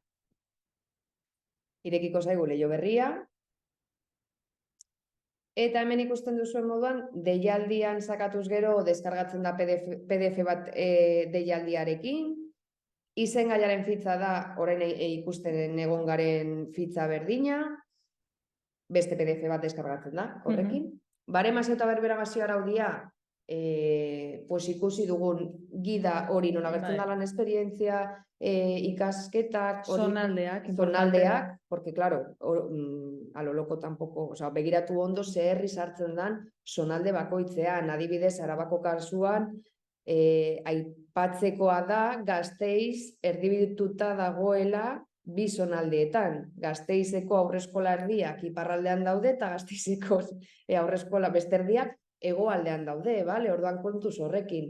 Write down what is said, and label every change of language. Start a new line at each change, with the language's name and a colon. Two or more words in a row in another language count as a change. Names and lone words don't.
Basque: Irekiko zaigu leiho berria, eta hemen ikusten duzuen moduan, deialdian sakatuz gero, deskargatzen da PDF bat deialdiarekin, izengaiaren fitxa da, orain ikusten egon garen fitxa berdina, beste PDF bat deskargatzen da, horrekin. Baremazio eta berberamazio araudia, ikusi dugun gida hori nola gertzen da lan esperientzia, ikasketak, zonaldeak,
Spanish: porque claro, a lo loco tampoco,
Basque: begiratu ondo zeherri sartzen dan zonalde bakoitzean, adibidez Arabako kasuan, aipatzekoa da Gasteiz erdibituta dagoela 2 zonaldeetan. Gasteizeko haurreskola erdiak iparraldean daude eta Gasteizeko haurreskola beste erdiak hegoaldean daude, orduan kontuz horrekin.